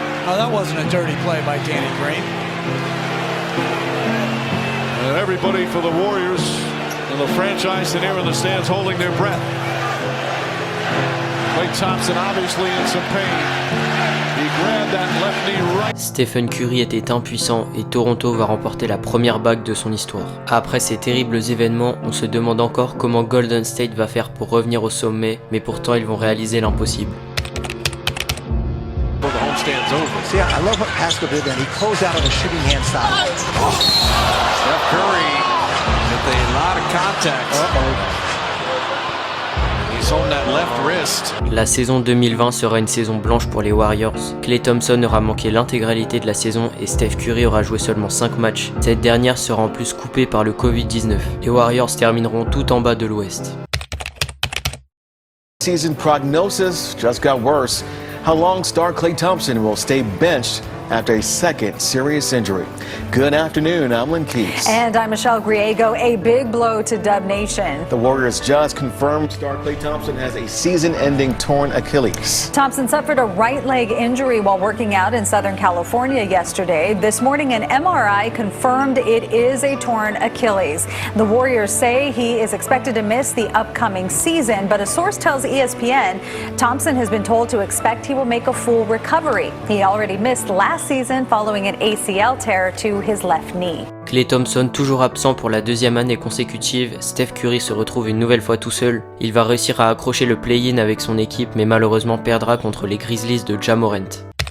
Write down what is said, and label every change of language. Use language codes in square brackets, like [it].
[en] oh, that wasn't a dirty play by Danny Green. And everybody for the Warriors and the franchise and here in the stands holding their breath. Klay Thompson obviously in some pain. He grabbed that left knee right. [fr] Stephen Curry était impuissant et Toronto va remporter la première bague de son histoire. Après ces terribles événements, on se demande encore comment Golden State va faire pour revenir au sommet, mais pourtant ils vont réaliser l'impossible. [en] The homestand's over. See, I love what Pascal did then. He closed out on the shooting hand side. Steph Curry with a lot of contact. He's holding that left wrist. [fr] La saison 2020 sera une saison blanche pour les Warriors. Klay Thompson aura manqué l'intégralité de la saison et Steph Curry aura joué seulement 5 matchs. Cette dernière sera en plus coupée par le Covid-19. Les Warriors termineront tout en bas de l'Ouest. [en] Season prognosis just got worse. how long star Klay Thompson will stay benched after a second serious injury. Good afternoon, I'm Lynn Keys. And I'm Michelle Griego. A big blow to Dub Nation. The Warriors just confirmed star Klay Thompson has a season-ending torn Achilles. Thompson suffered a right leg injury while working out in Southern California yesterday. This morning, an MRI confirmed it is a torn Achilles. The Warriors say he is expected to miss the upcoming season, but a source tells ESPN Thompson has been told to expect he will make a full recovery. He already missed last season following an ACL tear to his left knee. [fr] Klay Thompson toujours absent pour la deuxième année consécutive, Steph Curry se retrouve une nouvelle fois tout seul. Il va réussir à accrocher le play-in avec son équipe mais malheureusement perdra contre les Grizzlies de Ja Morant.